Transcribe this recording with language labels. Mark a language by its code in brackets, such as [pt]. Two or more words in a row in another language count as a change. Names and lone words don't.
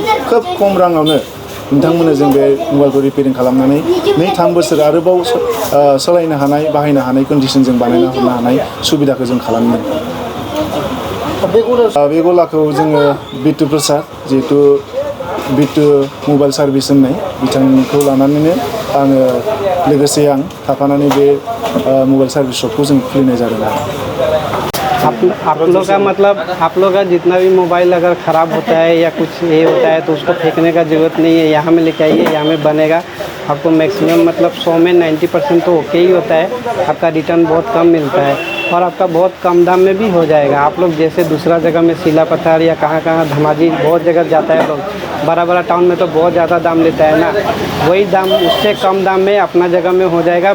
[brx] खोब खम राङावनो नोंथांमोना जों बे मबाइलखौ रिपेयारिं खालामनानै 2-3 बोसोर आरोबाव सालायनो हानाय, बाहायनो हानाय कन्डिसन जों बानायना हरनो हानाय सुबिदाखौ जों खालामदों। बे गलाखौ जोङो बिट्टु प्रसाद, जिहेतु बिट्टु मबाइल सार्भिस होननाय बिथांखौ लानानैनो आङो लोगोसे आं थाफानानै बे मबाइल सार्भिस शपखौ जों खुलिनाय जादों। [hi] आप लोग का मतलब आप लोग का जितना भी मोबाइल अगर ख़राब होता है या कुछ ये होता है तो उसको फेंकने का ज़रूरत नहीं है, यहाँ में लेके आइए, यहाँ में बनेगा। आपको मैक्सिमम मतलब 100 में 90% तो ओके ही होता है, आपका रिटर्न बहुत कम मिलता है। और आपका बहुत कम दाम में भी हो जाएगा। आप लोग जैसे दूसरा जगह में सिला पत्थर या कहाँ कहाँ धमाजी बहुत जगह जाता है लोग, बड़ा बड़ा टाउन में तो बहुत ज़्यादा दाम लेता है ना, वही दाम उससे कम दाम में अपना जगह में हो जाएगा।